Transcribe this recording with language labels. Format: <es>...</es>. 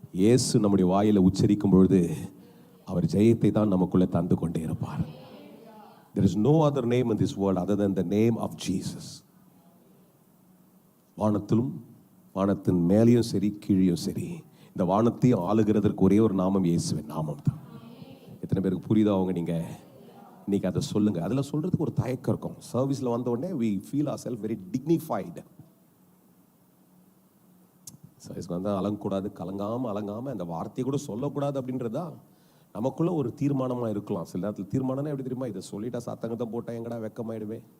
<ta>இயேசு நம்முடைய வாயில உச்சரிக்கும் பொழுது அவர் ஜெயத்தை தான் நமக்குள்ளே தந்து கொண்டே இருப்பார்.</ta> <en>There is no other name in this world other than the name of Jesus.</en> <ta>வானத்திலும் வானத்தின் மேலேயும் சரி கீழேயும் சரி, இந்த வானத்தையும் ஆளுகிறதற்கு ஒரே ஒரு நாமம் இயேசுவின் நாமம் தான். எத்தனை பேருக்கு புரியுதோ அவங்க நீங்க இன்னைக்கு அதை சொல்லுங்க. அதில் சொல்றதுக்கு ஒரு தயக்கம் இருக்கும். சர்வீஸ்ல வந்த உடனே</ta> <en>we feel ourselves very dignified.</en> <ta>சர்வீஸ்க்கு வந்தால் அலங்கக்கூடாது, அலங்காம அந்த வார்த்தையை கூட சொல்லக்கூடாது அப்படின்றதா நமக்குள்ள ஒரு தீர்மானமா இருக்கலாம். சில நேரத்தில் தீர்மானம்னா எப்படி தெரியுமா? இதை சொல்லிட்டா சத்தங்கத்தை போட்டா எங்கடா வெக்கமாயிடுவே.</ta>